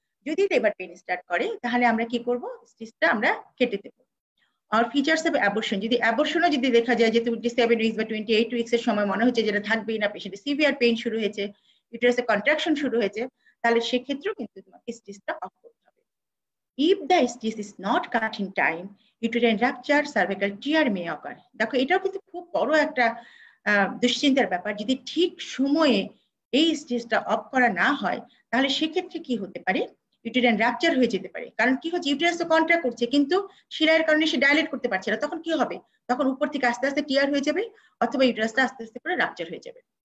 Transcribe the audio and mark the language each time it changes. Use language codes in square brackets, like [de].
[bn] যদি labour pain start করে তাহলে আমরা কি করব, স্টিচটা আমরা কেটে দেব। আর ফিচার্স অফ অ্যাবর্শন, যদি অ্যাবর্শনও যদি দেখা যায় যে 27 উইকস বা 28 উইকস এর সময় মনে হচ্ছে যেটা থাকবেই না, পেশেন্টের সিভিয়ার পেইন শুরু হয়েছে, ইউটেরাসে কন্ট্রাকশন শুরু হয়েছে, তাহলে সেক্ষেত্রেও কিন্তু তোমাকে স্টিচটা অফ করতে হবে। [en] If the stitch is not cut in time, uterine rupture, cervical tear may occur. [bn] দেখো এটাও কিন্তু খুব বড় একটা দুশ্চিন্তার ব্যাপার, যদি ঠিক সময়ে এই স্টিচটা অফ করা না হয় তাহলে সেক্ষেত্রে কি হতে পারে, ইউটেরাইন রাপচার হয়ে যেতে পারে। কারণ কি হচ্ছে, ইউটেরাস তো কন্ট্রাক্ট করছে কিন্তু শিরার কারণে সে ডাইলেট করতে পারছে না, তখন কি হবে, তখন উপর থেকে আস্তে আস্তে টিয়ার হয়ে যাবে অথবা ইউটেরাসটা আস্তে আস্তে করে রাপচার হয়ে যাবে।